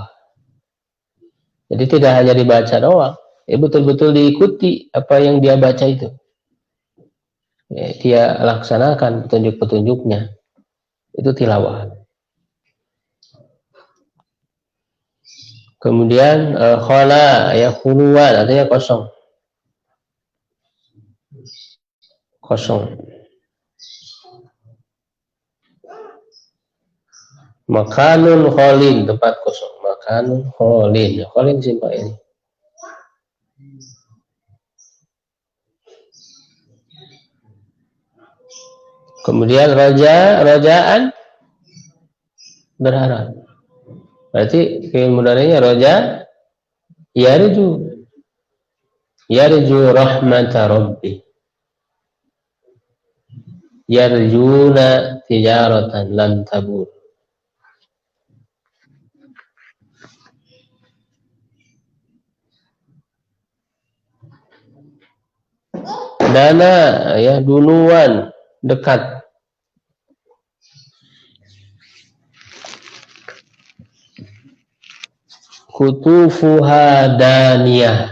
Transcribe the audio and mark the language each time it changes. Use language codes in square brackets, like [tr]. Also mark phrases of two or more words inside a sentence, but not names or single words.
[id] Jadi tidak hanya dibaca doang, ya, betul-betul diikuti apa yang dia baca itu. Ya, dia laksanakan petunjuk-petunjuknya. Itu tilawah. Kemudian khala, ya, khuluwan, artinya kosong. Kosong. [ar] مكان خال, [id] tempat kosong. [ar] مكان خال. [id] Kholin simpel ini. Kemudian rojaan, berharap. Berarti fi'il mudhari'nya roja, [ar] يرجو رحمة ربي. يرجون تجارة لن تبور. [id] Dana ya duluan dekat. [ar] قطوفها دانية.